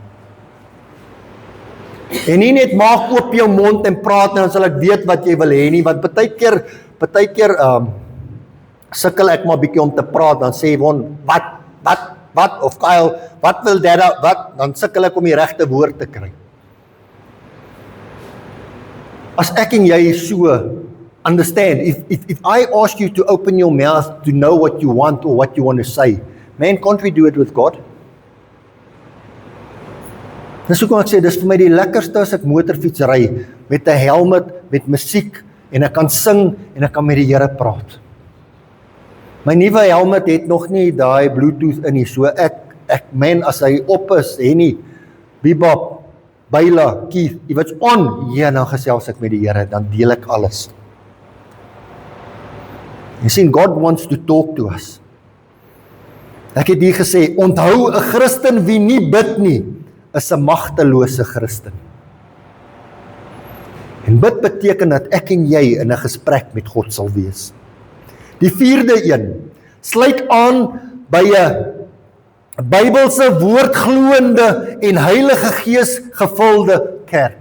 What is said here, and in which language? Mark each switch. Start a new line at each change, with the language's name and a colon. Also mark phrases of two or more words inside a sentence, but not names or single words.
Afrikaans: En nie net maak oop jou mond en praat, dan sal ek weet wat jy wil hê nie, want baie keer sukkel ek maar bietjie om te praat, dan sê Von, wat, of Kyle, wat wil dat, wat, dan sukkel ek om die regte woord te kry. As ek en jy so
English: understand, if I ask you to open your mouth to know what you want or what you want to say, man, can't we do it with God?
Afrikaans: Dis hoekom ek sê, dis vir my die lekkerste as ek motorfiets ry, met 'n helmet, met musiek, en ek kan sing, en ek kan met die Here praat. My nuwe helmet het nog nie daai Bluetooth in nie, so man, as hy op is, Henny, Bibab,
English: Byla, Keith, if it's on,
Afrikaans: ja, dan gesels ek met die Here, dan deel ek alles.
English: You see, God wants to talk to us.
Afrikaans: Ek het hier gesê, onthou, 'n Christen wie nie bid nie, is 'n magtelose Christen. En bid beteken dat ek en jy in 'n gesprek met God sal wees. Die 4de een, sluit aan by 'n Bybelse woordgloende en Heilige Gees gevulde kerk.